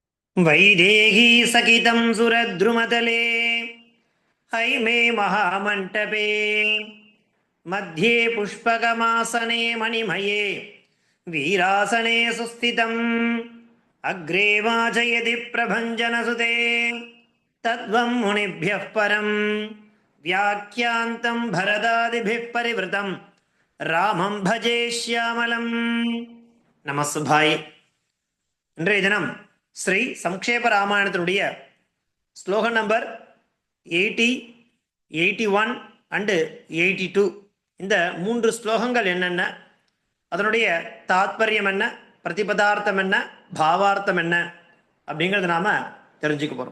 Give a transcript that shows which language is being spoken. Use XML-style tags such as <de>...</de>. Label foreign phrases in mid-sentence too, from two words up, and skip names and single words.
<sa>वैदेही सकितं सुरद्रुमतले हैमे महामण्टपे मध्ये पुष्पकमासने मणिमये वीरासने सुस्थितम् अग्रे वाचयति प्रभञ्जनसुते तद्वं मुनिभ्यः परं व्याख्यान्तं भरदादिभिः परिवृतं रामं भजे श्यामलं நமஸ்பாய்.</sa> <ta>இன்றைய தினம் ஸ்ரீ சம்க்ஷேப ராமாயணத்தினுடைய ஸ்லோகம் நம்பர் 80, 81 அண்டு 82 இந்த 3 ஸ்லோகங்கள் என்னென்ன, அதனுடைய தாத்பரியம் என்ன, பிரதிபதார்த்தம் என்ன, பாவார்த்தம் என்ன அப்படிங்கிறத நாம தெரிஞ்சுக்க போறோம்.</ta>